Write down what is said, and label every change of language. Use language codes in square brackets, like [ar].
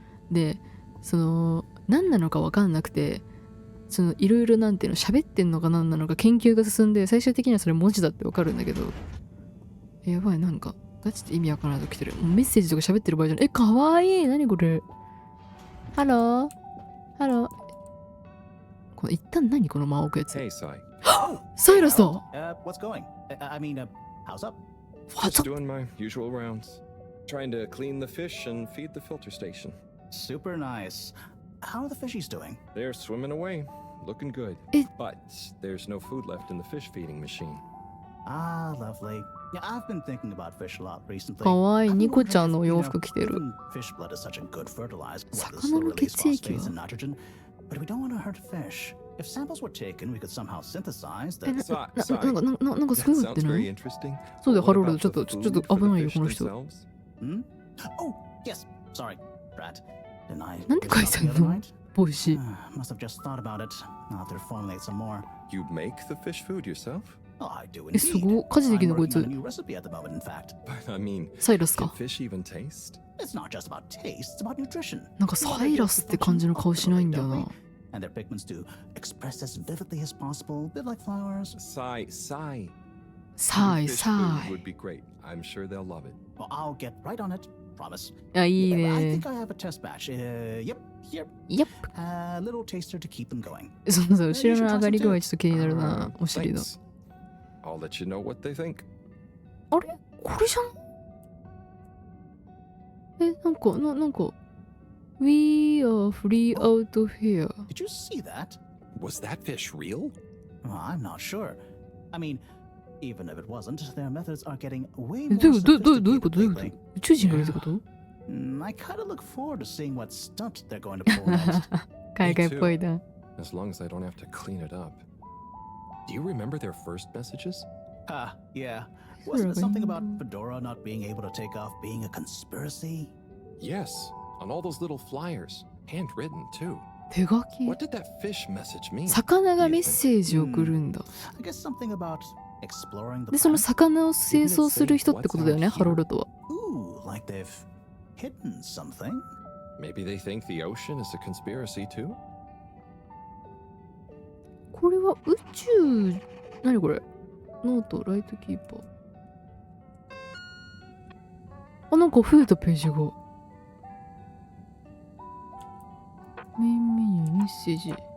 [ja] で、何なのかわかんなくて、いろいろなんていうの、喋ってんのか何なのか研究が進んで、最終的にはそれ文字だってわかるんだけど、やばい、なんか、ガチで意味わからないと来てる。もうメッセージとか喋ってる場合じゃない。かわいい。何これ。ハロー。これ一旦何この間置くやつ。 [en] Hey, Sai. [ja] サイラスだ。 [en] What's going? I mean, how's up? Just doing my usual rounds. Trying to clean the fish and feed the filter station. Super nice. How are the fishies doing? They're swimming away, looking good. But there's no food left in the fish feeding machine. Ah, lovely. Yeah, I've been thinking about fish a lot recently. [ja] かわいい。ニコちゃんのお洋服着てる。 [en] Fish blood is such a good fertilizer. [ja] 魚の血液は [en] nitrogen, but we don't want to hurt fish. If samples were taken, we could somehow synthesize the. [ja] なんかすごいのってない？そうだよ、ハロルド。ちょっと危ないよ、この人。 [en] Hmm? Oh, yes. Sorry, Brad. [ja] なんで書いてんの？ボイシー。 [en] Must have just thought about it. Now to formulate some more. You make the fish food yourself? Oh, I do indeed. [ja] すごい。家事できるのこいつ。 [en] New recipe at the moment, in fact. But I mean, [ja] サイラスか。 [en] can fish even taste? It's not just about taste, it's about nutrition. なんかサイラスって感じの顔しないんだよな。 And their pigments to express as vividly as possible, a bit like flowers. Sai. Sai. Fish food would be great. I'm sure they'll love it. Well, I'll get right on it. Promise. [ja] いい [en] I [ja] ね。 [en] think I have a test batch. Yep, here. Yep. A little taster to keep them going. [ja] そう、後ろの上がり具合ちょっと気になるな。お尻の。 [en] Thanks. I'll let you know what they think. あれこれじゃん。なんか。 We are free out of here. Did you see that? Was that fish real? Well, I'm not sure. I mean, even if it wasn't, their methods are getting way [ja] ど [en] more [ja] ういうこと [en] sophisticated lately. [ja] 宇宙人がいるってこと [en] I kind of look forward to seeing what stunt they're going to pull next. [ja] 海外っぽいな。 [en] As long as I don't have to clean it up. Do you remember their first messages? Yeah. Wasn't it something about Fedora not being able to take off being a conspiracy? Yes, on all those little flyers, handwritten too. [ja] 手書き [en] What did that fish message mean? [ja] 魚がメッセージを送るんだ。 [en] I guess something about exploring the [ja] で、その [en] planet. [ja] 魚を清掃する人ってことだよね、ハロルドは。 [en] Ooh, like they've hidden something? Maybe they think the ocean is a conspiracy too? [ja] これは宇宙、何これノート、ライトキーパー。あ、なんか増えたページが。メインメニュー、メッセージ。